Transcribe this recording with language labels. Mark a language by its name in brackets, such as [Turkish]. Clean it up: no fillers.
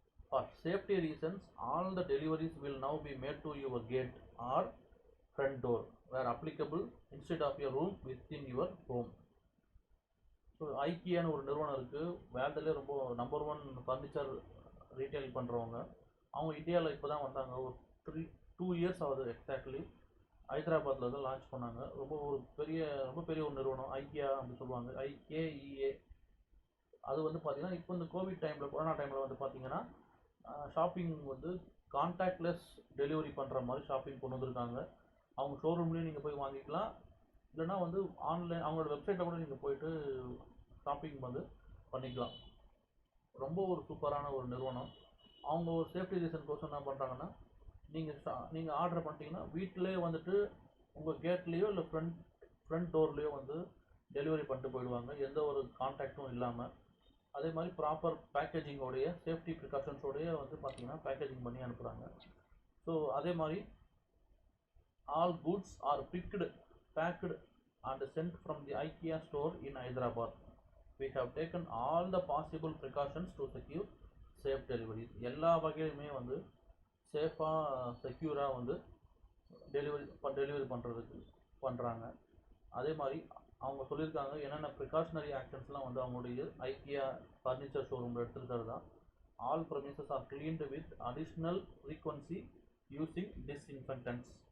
[English] For safety reasons, all the deliveries will now be made to your gate or front door where applicable, instead of your room within your home. [Tamil] So ஐக்கியான்னு ஒரு நிறுவனம் இருக்குது, வேர்ல்டுலேயே ரொம்ப number one furniture retail பண்ணுறவங்க. அவங்க இந்தியாவில் இப்போ தான் வந்தாங்க, ஒரு 2 years ஆகுது எக்ஸாக்ட்லி. ஹைதராபாத்தில் தான் லான்ச் பண்ணாங்க. ரொம்ப பெரிய ஒரு நிறுவனம் ஐக்கியா அப்படின்னு சொல்லுவாங்க, IKEA. அது வந்து பார்த்திங்கன்னா இப்போ இந்த கோவிட் டைமில் கொரோனா டைமில் வந்து பார்த்திங்கன்னா ஷாப்பிங் வந்து கான்டாக்ட்லெஸ் டெலிவரி பண்ணுற மாதிரி ஷாப்பிங் கொண்டு வந்திருக்காங்க. அவங்க ஷோரூம்லேயும் நீங்கள் போய் வாங்கிக்கலாம், இல்லைனா வந்து ஆன்லைன் அவங்களோட வெப்சைட்டில் கூட நீங்கள் போய்ட்டு ஷாப்பிங் வந்து பண்ணிக்கலாம். ரொம்ப ஒரு சூப்பரான ஒரு நிறுவனம். அவங்க ஒரு சேஃப்டி ரீசன் கோசம் என்ன பண்ணுறாங்கன்னா, நீங்கள் ஆர்டர் பண்ணிட்டீங்கன்னா வீட்டிலே வந்துட்டு உங்கள் கேட்லேயோ இல்லை ஃப்ரண்ட் டோர்லேயோ வந்து டெலிவரி பண்ணிட்டு போயிடுவாங்க, எந்த ஒரு கான்டாக்டும் இல்லாமல். அதே மாதிரி ப்ராப்பர் பேக்கேஜிங்கோடைய சேஃப்டி ப்ரிகாஷன்ஸோடைய வந்து பார்த்தீங்கன்னா பேக்கேஜிங் பண்ணி அனுப்புகிறாங்க. [English] so [Tamil] அதே மாதிரி [English] All goods are packed and sent from the IKEA store in Hyderabad. We have taken all the possible precautions to secure safe deliveries. [Tamil] எல்லா வகையிலுமே வந்து சேஃபாக செக்யூராக வந்து டெலிவரி பண்ணுறதுக்கு பண்ணுறாங்க. அதே மாதிரி அவங்க சொல்லியிருக்காங்க என்னென்ன ப்ரிகாஷனரி ஆக்ஷன்ஸ்லாம் வந்து அவங்களுடைய ஐக்கியா ஃபர்னிச்சர் ஷோரூமில் எடுத்துருக்கிறது தான். [English] All premises are cleaned with additional frequency using disinfectants.